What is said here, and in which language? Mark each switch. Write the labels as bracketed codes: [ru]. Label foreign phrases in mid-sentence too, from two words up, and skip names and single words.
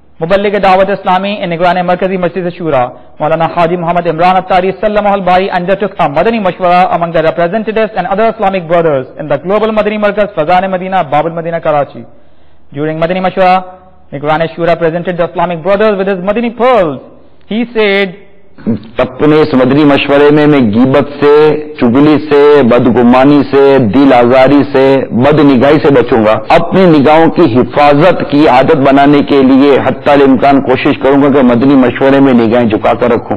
[ur] مبلغ دعوت اسلامی [en] in Nigran Markazi Masjid Shura, Maulana Haji Muhammad Imran Attari Sallallahu Al-Bari undertook a Madani Mashwara among the representatives and other Islamic brothers in the global Madani Markaz Fazan Madina, Bab al-Madina, Karachi. During Madani Mashwara, Nigran Shura presented the Islamic brothers with his Madani pearls. He said, [ur] اپنے اس مدنی مشورے میں غیبت سے، چگلی سے، بدگمانی سے، دل آزاری سے، بد نگاہی سے بچوں گا. اپنی نگاہوں کی حفاظت کی عادت بنانے کے لیے حتی الامکان کوشش کروں گا کہ مدنی مشورے میں نگاہیں جھکا کر رکھوں.